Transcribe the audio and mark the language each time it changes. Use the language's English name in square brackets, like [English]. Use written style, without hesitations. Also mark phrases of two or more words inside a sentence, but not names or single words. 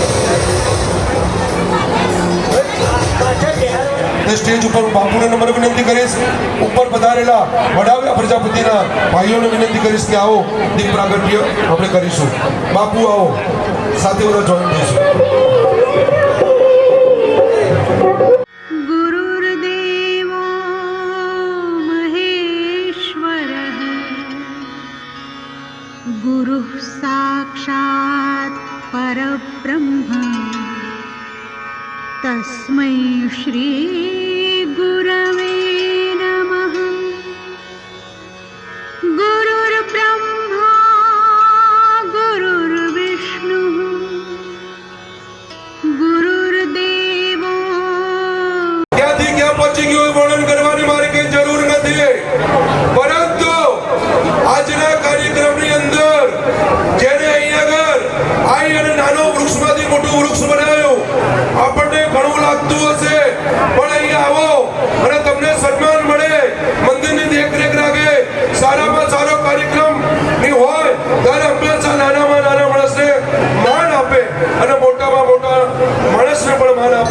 [Gujarati] સ્ટેજ ઉપર બાપુને નમ્ર વિનંતી કરીશ, ઉપર પધારેલા વડાવ્યા પ્રજાપતિના ભાઈઓને વિનંતી કરીશ કે આવો દીપ પ્રાગટ્ય આપણે કરીશું. બાપુ આવો, સાથે બધા જોઈન થઈશું. [Sanskrit] गुरुर्देवो महेश्वरः गुरुः साक्षात् परब्रह्म तस्मै श्री गुरवे नमः. गुरुर्ब्रह्मा गुरुर्विष्णुः गुरुर्देवो. [Gujarati] ક્યાંથી ક્યાં પહોંચી ગયું વર્ણન કરવાની મારી કઈ જરૂર નથી, પરંતુ આજના કાર્યક્રમની અંદર જેને અહીંયા આગળ આવી અને નાનો વૃક્ષમાંથી મોટું વૃક્ષ બનાવ્યું, આપણને ઘણું લાગતું હશે, પણ અહીંયા આવો અને તમને સન્માન મળે, મંદિરની દેખરેખ રાખે, સારામાં સારો કાર્યક્રમ ની હોય ત્યારે હંમેશા નાનામાં નાના માણસને માન આપે અને મોટામાં મોટા માણસને પણ માન આપે.